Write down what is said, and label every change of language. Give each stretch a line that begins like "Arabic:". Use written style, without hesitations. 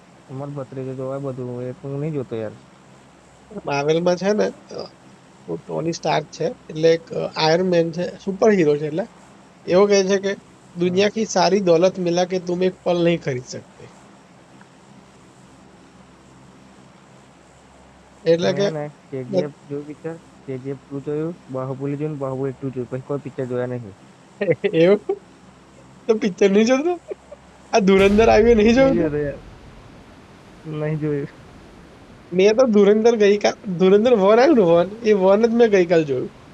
Gujarati: અમાર ભત્રીજો જોવાય બધું એ હું નહીં જોતો યાર. માર્વેલમાં છે ને ટોની સ્ટાર્ક છે એટલે એક આયર્ન મેન છે સુપર હીરો છે એટલે એવો કહે છે કે હમ.
Hindi: दुनिया की सारी दौलत मिला के तुम एक पल नहीं खरीद सकते એટલે
Gujarati: કે હે ને કેજીએફ જોયું પિક્ચર. કેજીએફ 2 જોયું, બાહુબલી જોયું, બાહુબલી 2 જોયું, પછી કોઈ પિક્ચર જોયા નહીં. એવું તો પિક્ચર નહીં જોતો આ ધુરંધર આવ્યું નહીં નહીં જોયું. જોતો યાર. નહીં જોયું. મેં તો ધુરંધર ગઈકાલ ધુરંધર વન આવ્યું ને વન એ વન જ મેં ગઈકાલ જોયું.